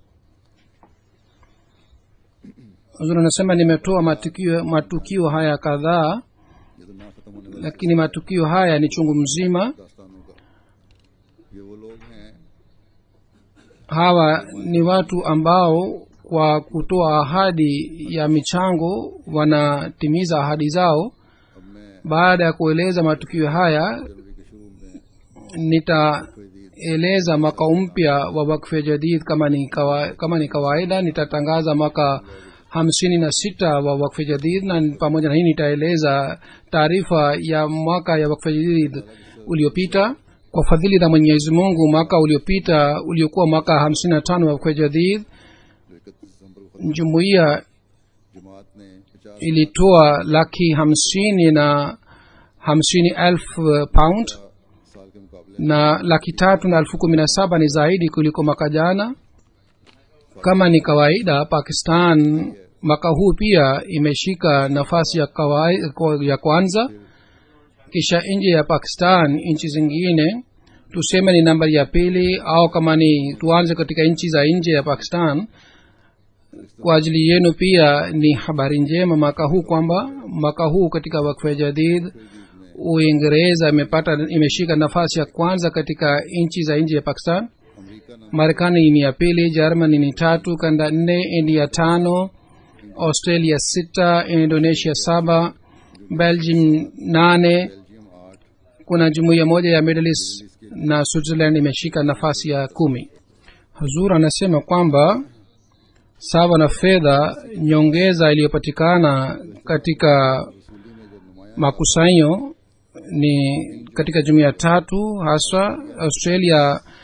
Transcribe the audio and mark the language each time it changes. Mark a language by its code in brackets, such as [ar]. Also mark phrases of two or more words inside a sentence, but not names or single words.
[sw] Hazur anasema nimetoa matukio haya kadhaa, [ur] یہ تو نہ ختم ہونے والے [sw] lakini matukio haya ni chungu mzima. [ur] داستانوں کا یہ وہ لوگ ہیں [sw] Hawa ni watu ambao kwa kutoa ahadi ya michango wanatimiza ahadi zao. [ur] اب میں [sw] Baada ya kueleza matukio haya, [ur] جنوری کے شروع میں [sw] nitaeleza mwaka mpya wa wakfu jadid. Kama ni kawaida nitatangaza mwaka 56 wa wakfu jadid, na pamoja na hii nitaeleza taarifa ya mwaka ya wakfu jadid uliopita. Kwa fadhili za Mwenyezi Mungu, mwaka uliopita uliokuwa mwaka 55 wa wakfu jadid, [ur] 31 دسمبر کو [sw] jumuiya [ur] جماعت نے 50 [sw] ilitoa $150,050 pound, [ur] سال کے مقابلے [sw] na $317,017 ni zaidi kuliko mwaka jana. Kama ni kawaida, Pakistan mwaka huu pia imeshika nafasi ya kwanza, kisha nje ya Pakistan nchi zingine tuseme ni nambari ya pili, au kama ni tuanze katika nchi za nje ya Pakistan. Kwa ajili yenu pia ni habari njema mwaka huu kwamba mwaka huu katika wakfu jadid Uingereza imeshika nafasi ya kwanza katika nchi za nje ya Pakistan. [ur] امریکہ نہ [sw] Marekani ni ya pili, Germany ni tatu, Canada 4, India 5, Australia 6, Indonesia 7, Belgium 8. बेल्जियम 8 Kuna jumuiya moja ya Middle East na Switzerland imeshika nafasi ya 10. Hazur anasema kwamba sawa na fedha nyongeza iliyopatikana katika makusanyo ni katika jumuiya tatu, hasa Australia